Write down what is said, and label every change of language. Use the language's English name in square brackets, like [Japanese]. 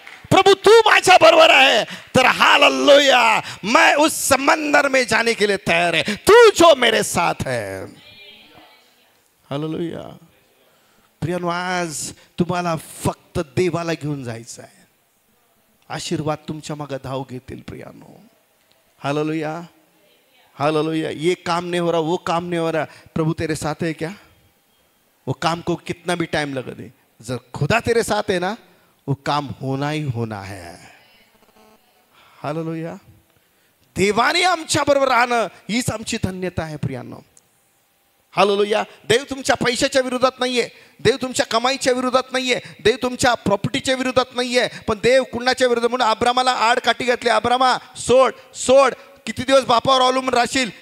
[Hindi] प्रभु [Marathi] तू माझ्या बरोबर [Hindi] है, तर हालेलुया, मैं उस समंदर में जाने के लिए तैयार है, तू जो मेरे साथ है. हालेलुया. [Marathi] प्रियानो, आज तुम्हाला फक्त देवाला घेऊन जायचं आहे. आशीर्वाद तुमच्या मागे धाव घेतील प्रियानो. हालेलुया. हालेलुया. [Hindi] ये काम नहीं हो रहा, वो काम नहीं हो रहा, प्रभु तेरे साथ है क्या? वो काम को कितना भी टाइम लगा दे, जर खुदा तेरे साथ है ना, वो काम होना ही होना है. हालेलुया. [Marathi] देवाने आमच्या बरोबर राहणं हीच आमची धन्यता आहे प्रियांनो. हालेलुया. देव तुमच्या पैशाच्या विरोधात नाहीये, देव तुमच्या कमाईच्या विरोधात नाहीये, देव तुमच्या प्रॉपर्टीच्या विरोधात नाहीये, पण देव कुणाच्या विरोधात? म्हणून अब्रामाला आड काठी घातली. अब्रामा, सोड, किती दिवस बापावर अवलंबून राहशील?